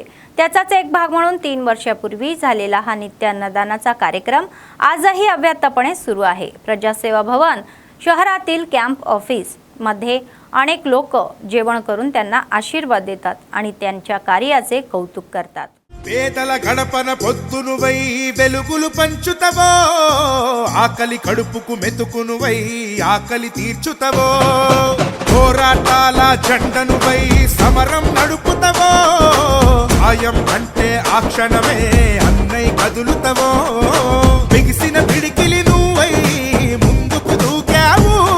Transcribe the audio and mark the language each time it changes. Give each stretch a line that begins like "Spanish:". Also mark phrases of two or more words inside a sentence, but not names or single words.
Marathi: त्याचाच एक भाग म्हणून 3 वर्षापूर्वी झालेला हा नित्य अन्नदानाचा कार्यक्रम आजही अव्याहतपणे सुरू आहे. प्रजासेवा भवन शहरातील
English: camp office
Marathi: मध्ये अनेक लोक जेवण करून त्यांना आशीर्वाद देतात आणि त्यांच्या कार्याचे कौतुक करतात.
Telugu: పేదల గడపన పొద్దునువై వెలుగులు పంచుతవో, ఆకలి కడుపుకు మెతుకునువై ఆకలి తీర్చుతవో, పోరాటాల జెండనువై సమరం నడుపుతవో, ఆయం అంటే ఆ క్షణమే అన్నై కదులుతవో, బిగిసిన పిడికిలి నువ్వై ముందుకు దూకావు,